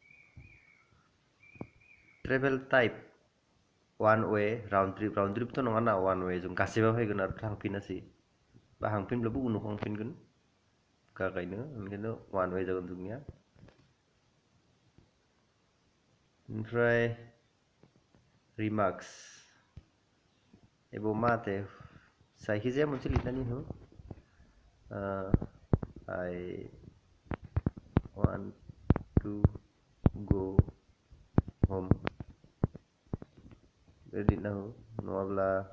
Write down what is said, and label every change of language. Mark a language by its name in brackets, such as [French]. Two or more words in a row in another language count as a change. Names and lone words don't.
[English] travel type one way round trip [Bodo] तो नङा ना [English] one way [Bodo] जों गासैबो फैगोन आरो थांफिनासै बा हांफिनब्लाबो उनाव हांफिनगोन गागायनो ओंखायनो [English] one way [Bodo] जागोन जोंनिया ओमफ्राय रिमार्क्स एबो माते जायखिजाया मोनसे लिरनानै हो [English] I want to go home ready now नङाब्ला